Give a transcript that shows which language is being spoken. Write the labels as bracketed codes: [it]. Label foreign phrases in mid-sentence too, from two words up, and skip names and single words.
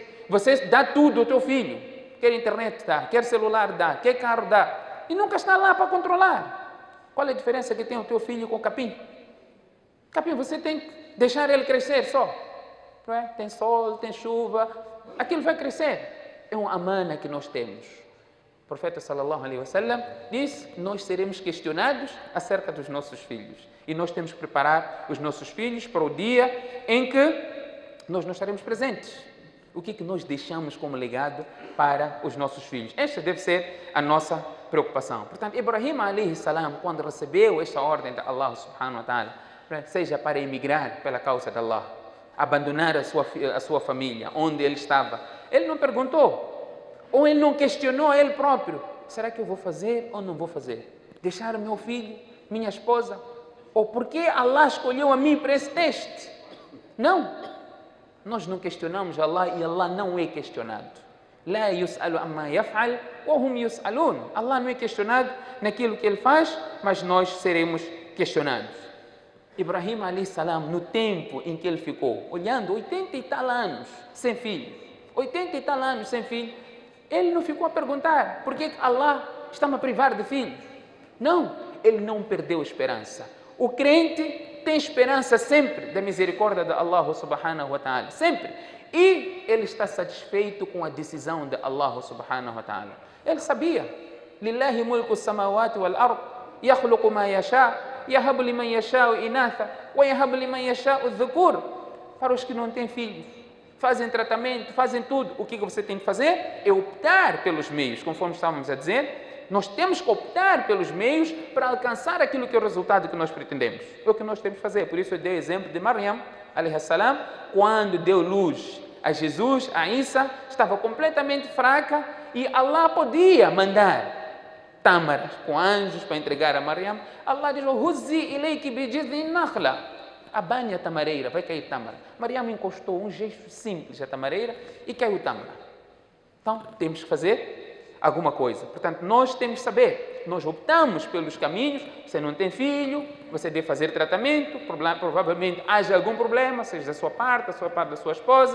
[pt] Você dá tudo ao teu filho. Quer internet dá, quer celular dá, quer carro dá. E nunca está lá para controlar. Qual é a diferença que tem o teu filho com o capim? Capim, você tem que deixar ele crescer só. Não é? Tem sol, tem chuva. Aquilo vai crescer. É uma amana que nós temos. O profeta [ar] صلى الله عليه وسلم [pt] diz que nós seremos questionados acerca dos nossos filhos. E nós temos que preparar os nossos filhos para o dia em que nós não estaremos presentes. O que nós deixamos como legado para os nossos filhos? Esta deve ser a nossa preocupação. Portanto, Ibrahim [ar] عليه السلام, [pt] quando recebeu esta ordem de Allah [ar] سبحانه وتعالى, [pt] seja para emigrar pela causa de Allah, abandonar a sua família, onde ele estava, ele não perguntou, ou ele não questionou a ele próprio: será que eu vou fazer ou não vou fazer? Deixar o meu filho, minha esposa? Ou por que Allah escolheu a mim para esse teste? Não. Nós não questionamos Allah e Allah não é questionado. [ar] لا يسأل عما يفعل وهم يسألون. [pt] Allah não é questionado naquilo que ele faz, mas nós seremos questionados. Ibrahim [ar] عليه السلام, [pt] no tempo em que ele ficou, olhando 80 e tal anos sem filho, 80 e tal anos sem filho, ele não ficou a perguntar por que Allah está-me a privar de filhos. Não, ele não perdeu a esperança. O crente tem esperança sempre da misericórdia de Allah [ar] سبحانه وتعالى, [pt] sempre. E ele está satisfeito com a decisão de Allah [ar] سبحانه وتعالى. [pt] Ele sabia, [ar] لله ملك السماوات والأرض يخلق ما يشاء, يهب لمن يشاء إناثا ويهب لمن يشاء الذكور. [pt] Para os que não têm filhos, fazem tratamento, fazem tudo. O que você tem que fazer é optar pelos meios, conforme estávamos a dizer. Nós temos que optar pelos meios para alcançar aquilo que é o resultado que nós pretendemos. É o que nós temos que fazer. Por isso eu dei o exemplo de Maryam, [ar] عليه السلام, [pt] quando deu luz a Jesus, a Isa, estava completamente fraca e Allah podia mandar tâmaras com anjos para entregar a Maryam. Allah diz: [ar] "هزي إليك بجذع النخلة." [pt] Abane a tamareira, vai cair tâmara. Maryam encostou um gesto simples à tamareira e caiu tâmara. Então, temos que fazer alguma coisa. Portanto, nós temos que saber. Nós optamos pelos caminhos. Você não tem filho, você deve fazer tratamento. Provavelmente haja algum problema, seja da sua parte da sua esposa.